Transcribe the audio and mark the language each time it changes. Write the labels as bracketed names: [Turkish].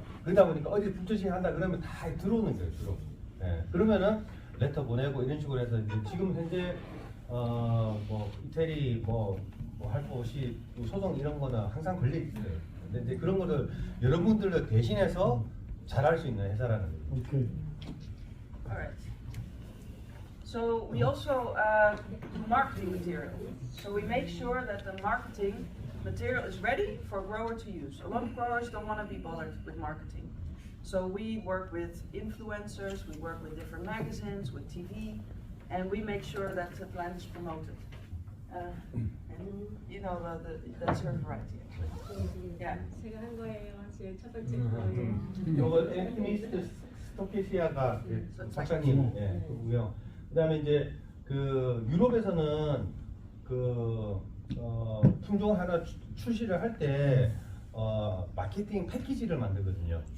[Korean] 그러다 보니까 어디 불조식 한다 그러면 다 들어오는 거예요 주로. 네. 그러면은 레터 보내고 이런 식으로 해서 이제 지금 현재 뭐 이태리 할 거 없이 소송 이런 거는 항상 걸려 있어요. 근데 이제 그런 거를 여러분들을 대신해서 잘할 수 있는 회사라는 거예요. [English] Okay. All right. So we also do marketing material. So we make sure that the marketing material is ready for a grower to use. A lot of growers don't want to be bothered with marketing. So we work with influencers, we work with different magazines, with TV, and we make sure that the plant is promoted. And you know that's her variety actually. Yeah. [Korean] 제가 한 거예요. 제 첫 번째 거예요. 요거 앤티미스트 스토케시아가 작가님 그고요. 그다음에 이제 그 유럽에서는 그 품종을 하나 출시를 할 때 마케팅 패키지를 만들거든요.